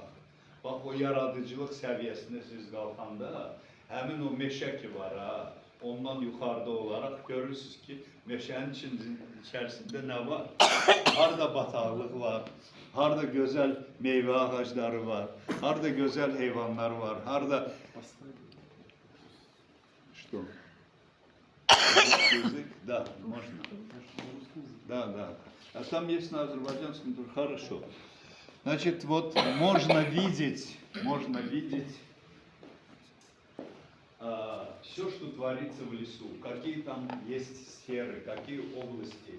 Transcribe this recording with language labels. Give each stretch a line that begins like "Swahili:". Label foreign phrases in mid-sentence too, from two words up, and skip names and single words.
Azerbaijani: Bax, o yaradıcılıq səviyyəsində siz qalxanda, həmin o meşə ki var, ondan yuxarıda olaraq görürsünüz ki, meşənin içərisində nə var? Harada bataqlıq var, harada gözəl meyvə ağacları var, harada gözəl heyvanlar var, harada...
Russian: Что? Язык? Да, можно. Да. А там есть на азербайджанском тоже хорошо. Значит, вот можно видеть все, что творится в лесу, какие там есть сферы, какие области.